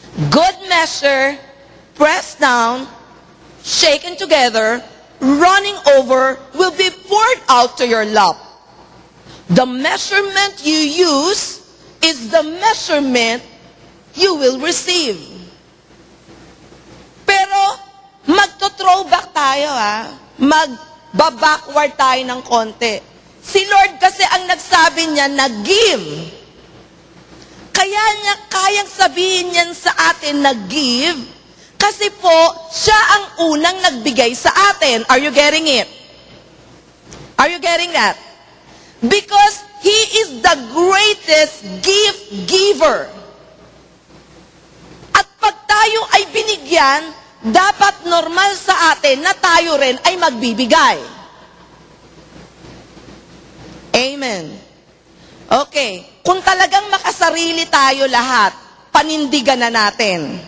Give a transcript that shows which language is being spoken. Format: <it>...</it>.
<en>Good measure, pressed down, shaken together, running over, will be poured out to your lap. The measurement you use is the measurement you will receive.</en> <tl>Pero, magto-throwback tayo Mag-backward tayo ng konti. Si Lord kasi ang nagsabi niya na give. Kaya niya kayang sabihin niyan sa atin na give, kasi po, siya ang unang nagbigay sa atin.</tl> <en>Are you getting it? Are you getting that? Because He is the greatest gift giver.</en> <tl>At pag tayo ay binigyan, dapat normal sa atin na tayo rin ay magbibigay. Amen. Okay, kung talagang makasarili tayo lahat, panindigan na natin.</tl>